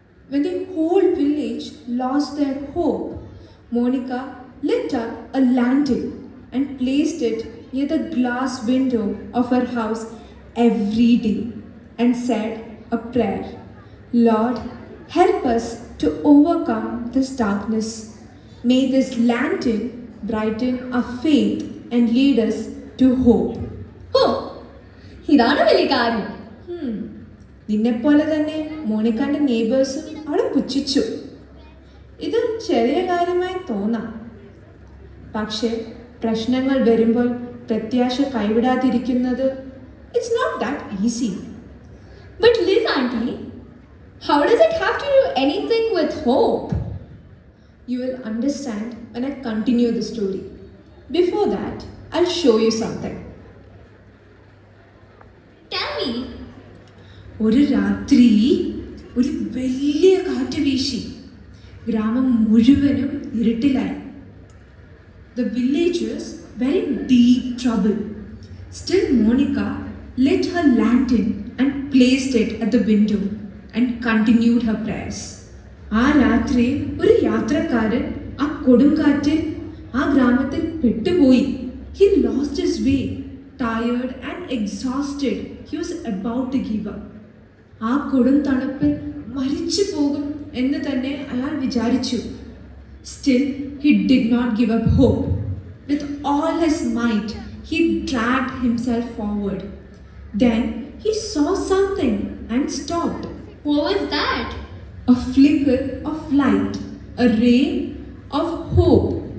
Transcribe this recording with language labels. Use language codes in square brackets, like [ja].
[en] When the whole village lost their hope, Monica lit up a lantern and placed it near the glass window of her house every day and said a prayer. Lord, help us to overcome this darkness. May this lantern brighten our faith and lead us to hope. [ml] ഓ ഇതാണ് വലിയ കാര്യം. നിന്നെപ്പോലെ തന്നെ മോണിക്കാൻ്റെ നെയ്ബേഴ്സും അവളെ പുച്ഛിച്ചു. ഇത് ചെറിയ കാര്യമായി തോന്നാം, പക്ഷേ പ്രശ്നങ്ങൾ വരുമ്പോൾ പ്രത്യാശ കൈവിടാതിരിക്കുന്നത് [en] It's not that easy. But Liz auntie, how does it have to do anything with hope? You will understand when I continue the story. Before that, I'll show you something. Tell me. [ml] ഒരു രാത്രി ഒരു വലിയ കാറ്റ് വീശി ഗ്രാമം മുഴുവനും ഇരുട്ടിലായി. [en] The villagers were in deep trouble. Still Monica lit her lantern and placed it at the window and continued her prayers. [ml] ആ രാത്രി ഒരു യാത്രക്കാരൻ ആ കൊടുങ്കാറ്റിൽ ആ ഗ്രാമത്തിൽ പെട്ടുപോയി. [en] He lost his way. Tired and exhausted, he was about to give up. [ml] ആ കൊടും തണുപ്പിൽ മരിച്ചു പോകും എന്ന് തന്നെ അയാൾ വിചാരിച്ചു. [en] Still, he did not give up hope. With all his might, he dragged himself forward. Then he saw something and stopped. What was that? A flicker of light, a ray of hope.